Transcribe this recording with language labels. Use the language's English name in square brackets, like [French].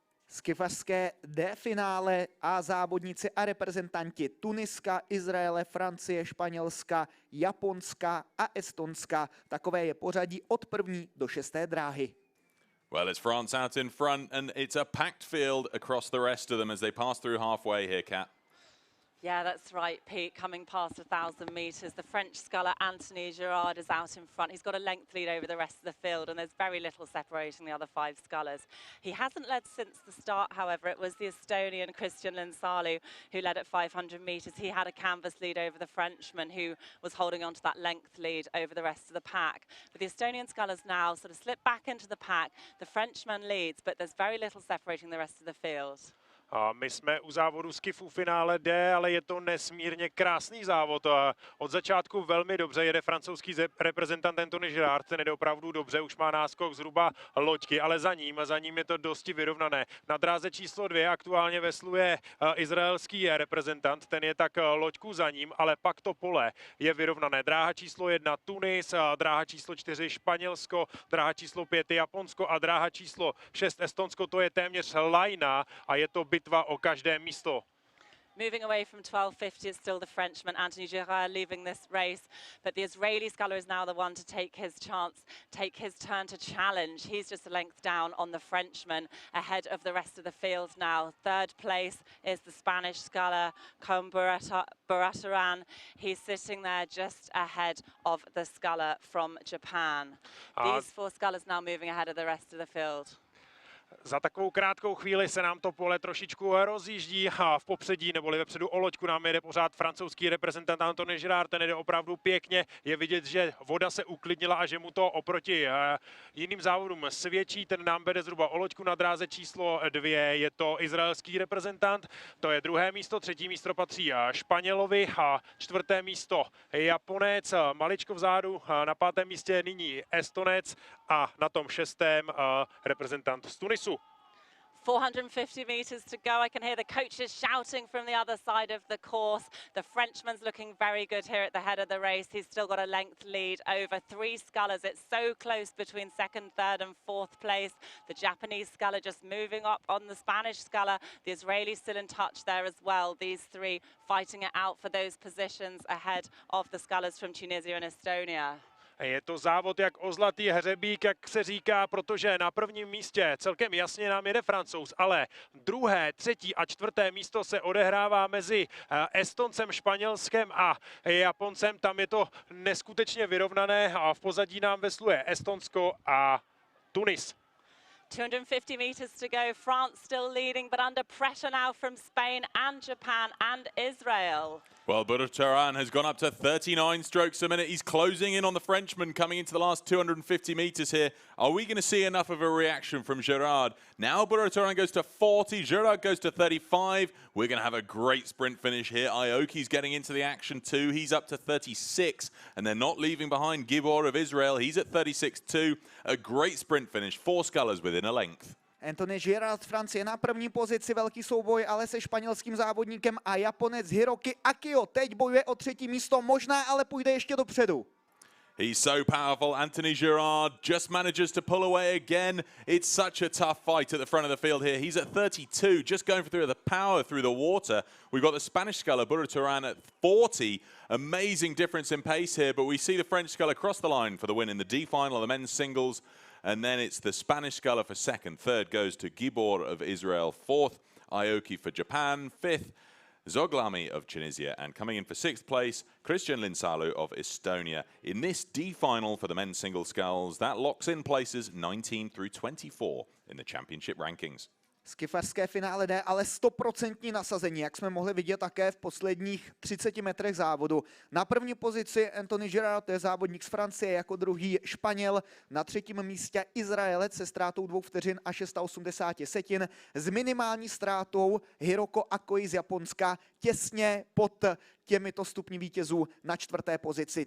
[Czech] Skifařské D finále a závodníci a reprezentanti Tuniska, Izraele, Francie, Španělska, Japonska a Estonska. Takové je pořadí od 1. do 6. dráhy. [English] Well, it's France out in front, and it's a packed field across the rest of them as they pass through halfway here, Kat. Yeah, that's right, Pete. Coming past 1,000 metres, the French sculler Anthony Girard is out in front. He's got a length lead over the rest of the field, and there's very little separating the other 5 scullers. He hasn't led since the start, however. It was the Estonian Christian Linsalu who led at 500 metres. He had a canvas lead over the Frenchman, who was holding on to that length lead over the rest of the pack. But the Estonian scullers now sort of slip back into the pack. The Frenchman leads, but there's very little separating the rest of the field. [Czech] A my jsme u závodu skifu finále D, ale je to nesmírně krásný závod. Od začátku velmi dobře jede francouzský reprezentant Anthony Girard, ten jde opravdu dobře, už má náskok zhruba loďky, ale za ním je to dosti vyrovnané. Na dráze číslo 2 aktuálně vesluje izraelský reprezentant, ten je tak loďku za ním, ale pak to pole je vyrovnané. Dráha číslo 1 Tunis, dráha číslo 4 Španělsko, dráha číslo 5 Japonsko a dráha číslo 6 Estonsko, to je téměř lajna a je to bitva o každé místo. [English] Moving away from 1250, it's still the Frenchman, Anthony Girard, leaving this race. But the Israeli sculler is now the one to take his chance, take his turn to challenge. He's just a length down on the Frenchman, ahead of the rest of the field now. Third place is the Spanish sculler, Barataran. He's sitting there just ahead of the sculler from Japan. These 4 scullers now moving ahead of the rest of the field. [Czech] Za takovou krátkou chvíli se nám to pole trošičku rozjíždí a v popředí neboli vepředu o loďku nám jede pořád francouzský reprezentant Anthony Girard, ten jede opravdu pěkně. Je vidět, že voda se uklidnila a že mu to oproti jiným závodům svědčí. Ten nám vede zhruba o loďku na dráze číslo 2. Je to izraelský reprezentant, to je 2. místo, 3. místo patří Španělovi a 4. místo Japonec. Maličko vzadu na 5. místě nyní Estonec a na tom 6. reprezentant z Tunisu. [English] 450 metres to go. I can hear the coaches shouting from the other side of the course. The Frenchman's looking very good here at the head of the race. He's still got a length lead over 3 scullers. It's so close between 2nd, 3rd and 4th place. The Japanese sculler just moving up on the Spanish sculler. The Israelis still in touch there as well. These 3 fighting it out for those positions ahead of the scullers from Tunisia and Estonia. [Czech] Je to závod jak o zlatý hřebík, jak se říká, protože na prvním místě celkem jasně nám jede Francouz, ale 2., 3. a 4. místo se odehrává mezi Estoncem, Španělskem a Japoncem. Tam je to neskutečně vyrovnané a v pozadí nám vesluje Estonsko a Tunis. [English] 250 metres to go. France still leading, but under pressure now from Spain and Japan and Israel. Well, Barataran has gone up to 39 strokes a minute. He's closing in on the Frenchman coming into the last 250 metres here. Are we going to see enough of a reaction from Girard? Now Barataran goes to 40, Girard goes to 35. We're going to have a great sprint finish here. Aoki's getting into the action too. He's up to 36, and they're not leaving behind Gibor of Israel. He's at 36 too. A great sprint finish. 4 scullers within a length. [Czech] Anthony Girard z Francie na první pozici, velký souboj ale se španělským závodníkem a Japonec Hiroki Akio teď bojuje o 3. místo, možná ale půjde ještě dopředu. [English] He's so powerful. Anthony Girard just manages to pull away again. It's such a tough fight at the front of the field here. He's at 32, just going through the power through the water. We've got the Spanish sculler, Barataran, at 40. Amazing difference in pace here, but we see the French sculler cross the line for the win in the D final of the men's singles. And then it's the Spanish sculler for 2nd. 3rd goes to Gibor of Israel. 4th, Aoki for Japan. 5th, Zoglami of Tunisia. And coming in for 6th place, Christian Linsalu of Estonia. In this D final for the men's single sculls, that locks in places 19 through 24 in the championship rankings. [Czech] Skifařské finále D, ale 100% nasazení, jak jsme mohli vidět také v posledních 30 metrech závodu. Na první pozici Anthony Girard, to je závodník z Francie, jako druhý Španěl, na 3. místě Izraelec se ztrátou 2 vteřin a 680 setin, s minimální ztrátou Hiroko Akoi z Japonska, těsně pod těmito stupni vítězů na 4. pozici.